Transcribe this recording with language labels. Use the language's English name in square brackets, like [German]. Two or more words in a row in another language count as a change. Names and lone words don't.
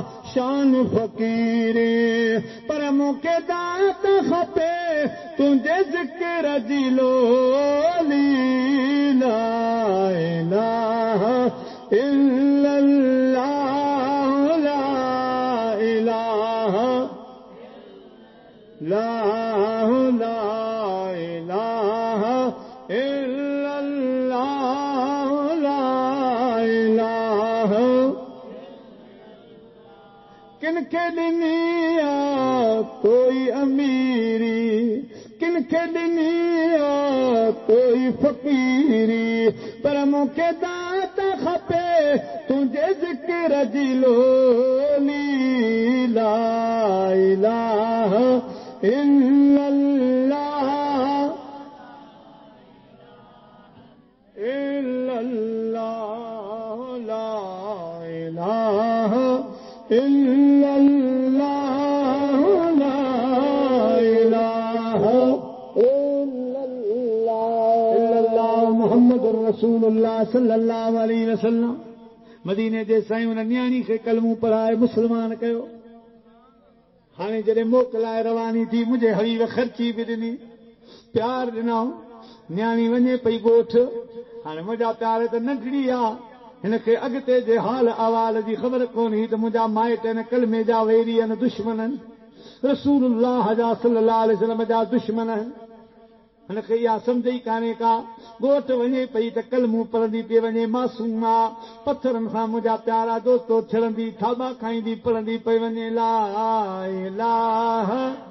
[Sindhi] शान फ़कीरी पर मूंखे दात खपे तुंहिंजे ज़िक्र जी लोली [Arabic] لا إله إلا الله لا إله لا إله إلا الله لا إله [Sindhi] किनखे ॾिनी आ कोई अमीरी किनखे ॾिनी आ कोई फ़कीरी पर मूंखे दात खपे तुंहिंजे ज़िक्र जी लोली [Arabic] لا إله إلا الله إلا الله لا إله إلا الله لا إله إلا الله محمد رسول الله صلى الله عليه وسلم [Sindhi] मदीने जे साईं उन न्याणी खे कलमो पढ़ाए मुस्लमान कयो हाणे जॾहिं मोकलाए रवानी थी मुंहिंजे हबीब ख़र्ची बि ॾिनी प्यार ॾिनऊं न्याणी वञे पई ॻोठ हाणे मुंहिंजा प्यार त नंढड़ी आहे हिनखे अॻिते जे हाल अहवाल जी ख़बर कोन हुई त मुंहिंजा माइट आहिनि कलमे जा वेरी आहिनि दुश्मन आहिनि रसूलुल्लाह जा [Arabic] صلى الله عليه وسلم [Sindhi] जा दुश्मन आहिनि हिनखे इहा सम्झ ई कान्हे का ॻोठ वञे पई त कलमूं पढ़ंदी पई वञे मासूम आहे पथरनि सां मुंहिंजा प्यारा दोस्तो छड़ंदी थाबा खाईंदी पढ़ंदी पई वञे [Arabic] لا إله